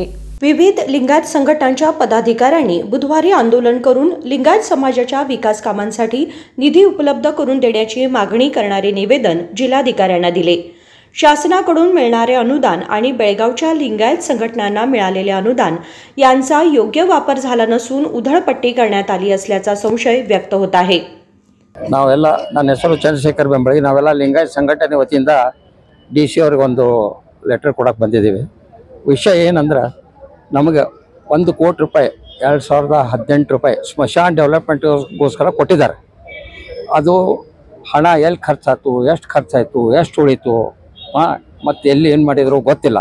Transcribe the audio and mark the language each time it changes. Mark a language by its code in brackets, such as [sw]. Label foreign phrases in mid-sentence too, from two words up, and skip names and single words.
[mr] विविध लिंगायत संघटनांच्या पदाधिकाऱ्यांनी बुधवारी आंदोलन करून लिंगायत समाजाच्या विकास कामांसाठी निधी उपलब्ध करून देण्याची मागणी करणारे निवेदन जिल्हाधिकाऱ्यांना दिले. शासनाकडून मिळणारे अनुदान आणि बेळगावच्या लिंगायत संघटनांना मिळालेले अनुदान यांचा योग्य वापर झाला नसून उधळपट्टी करण्यात आली असल्याचा संशय व्यक्त होत आहे. [kn] ನಾವೆಲ್ಲ ನನ್ನ ಹೆಸರು ಚಂದ್ರಶೇಖರ್ ಬೆಂಬಳಿ. ನಾವೆಲ್ಲ ಲಿಂಗಾಯತ್ ಸಂಘಟನೆ ವತಿಯಿಂದ DC ಅವರಿಗೆ ಒಂದು ಲೆಟರ್ ಕೊಡಕ್ಕೆ ಬಂದಿದ್ದೀವಿ. ವಿಷಯ ಏನಂದ್ರೆ ನಮಗೆ 1 ಕೋಟಿ ರೂಪಾಯಿ 2018 ರೂಪಾಯಿ ಸ್ಮಶಾನ ಡೆವಲಪ್ಮೆಂಟ್ಗೋಸ್ಕರ ಕೊಟ್ಟಿದ್ದಾರೆ. ಅದು ಹಣ ಎಲ್ಲಿ ಖರ್ಚಾಯ್ತು, ಎಷ್ಟು ಖರ್ಚಾಯಿತು, ಎಷ್ಟು ಉಳಿತು, ಮತ್ತು ಎಲ್ಲಿ ಏನು ಮಾಡಿದ್ರು ಗೊತ್ತಿಲ್ಲ.